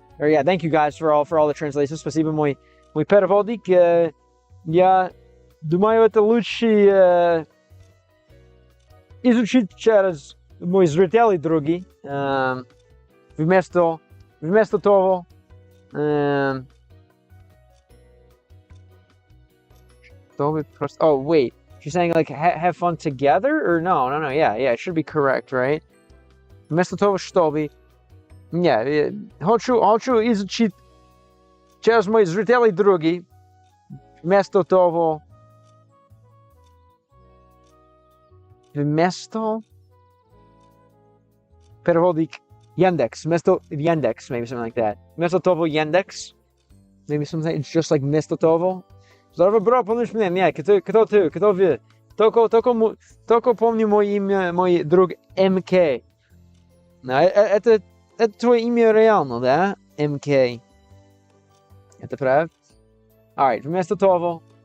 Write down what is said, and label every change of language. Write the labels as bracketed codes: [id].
[en] Or yeah, thank you guys for all the translations. [ru] Спасибо, мой переводик. Я думаю, это лучше изучить через мой зрители другие. Вместо того, чтобы просто... [en] Oh, wait. She's saying like have fun together? Or no. Yeah, it should be correct, right? [ru] Вместо того, чтобы... Yeah, хочу изучить через мои зрители другие. Вместо того... Вместо... Переводик Yandex. Вместо Yandex, [en] maybe something like that. [ru] Вместо того Yandex. [en] Maybe something, it's just like [ru] вместо того. Здорово, бро, помнишь меня? Нет, кто ты? Кто вы? Только помню мое имя, мой друг МК. Это твое имя реально, да? МК. Это правда? [en] Alright, [ru] вместо того.